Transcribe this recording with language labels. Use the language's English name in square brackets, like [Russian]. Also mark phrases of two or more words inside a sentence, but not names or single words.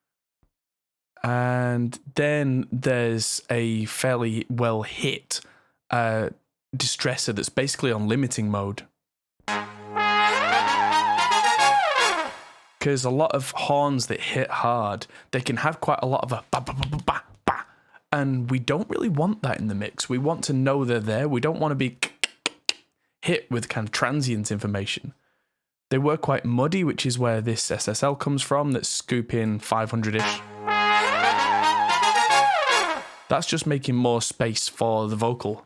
[English] And then there's a fairly well hit distressor that's basically on limiting mode. Because a lot of horns that hit hard, they can have quite a lot of a ba ba ba ba ba ba, and we don't really want that in the mix. We want to know they're there. We don't want to be hit with kind of transient information. They were quite muddy, which is where this SSL comes from, that's scooping 500-ish. That's just making more space for the vocal.